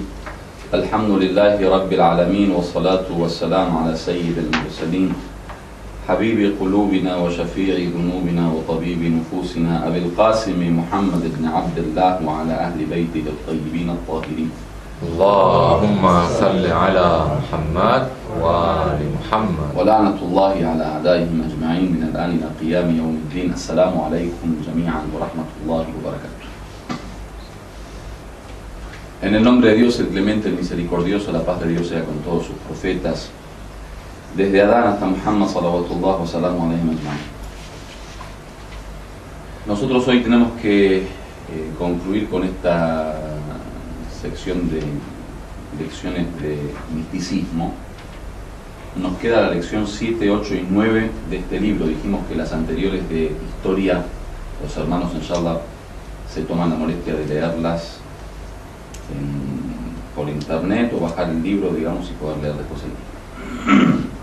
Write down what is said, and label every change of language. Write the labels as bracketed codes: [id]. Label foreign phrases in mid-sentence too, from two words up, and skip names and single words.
[ar] الحمد لله رب العالمين، والصلاة والسلام على سيد المرسلين حبيب قلوبنا وشفيع ذنوبنا وطبيب نفوسنا أبي القاسم محمد بن عبد الله وعلى أهل بيته الطيبين الطاهرين. اللهم صل على محمد وآل محمد ولعنة الله على أعدائهم أجمعين من الآن إلى قيام يوم الدين. السلام عليكم جميعا ورحمة الله وبركاته. [es] En el nombre de Dios, el clemente, el misericordioso, la paz de Dios sea con todos sus profetas, desde Adán hasta Muhammad [ar] صلوات الله وسلامه عليهم أجمعين. [es] Nosotros hoy tenemos que concluir con esta sección de lecciones de misticismo. Nos queda la lección 7, 8 y 9 de este libro. Dijimos que las anteriores de historia, los hermanos inshallah se toman la molestia de leerlas por internet o bajar el libro, digamos, y poder leer después el libro.